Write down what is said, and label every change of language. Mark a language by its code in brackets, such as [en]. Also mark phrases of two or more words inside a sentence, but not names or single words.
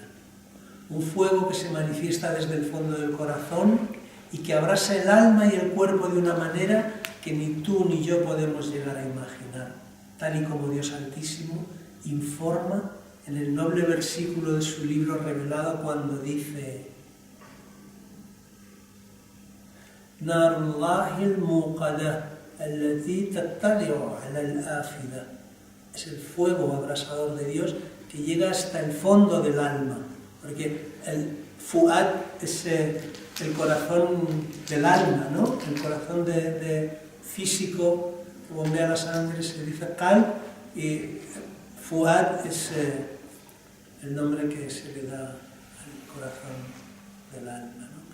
[es] Un fuego que se manifiesta desde el fondo del corazón y que abrasa el alma y el cuerpo de una manera que ni tú ni yo podemos llegar a imaginar, tal y como Dios Altísimo informa en el noble versículo de su libro revelado cuando dice: [ar] نار الله الموقدة التي تطلع على الأفئدة. [es] Es el fuego abrasador de Dios que llega hasta el fondo del alma, porque el fuad es el corazón del alma, ¿no? El corazón de físico que bombea la sangre, se dice qalb, y fuad es el nombre que se le da al corazón del alma, ¿no?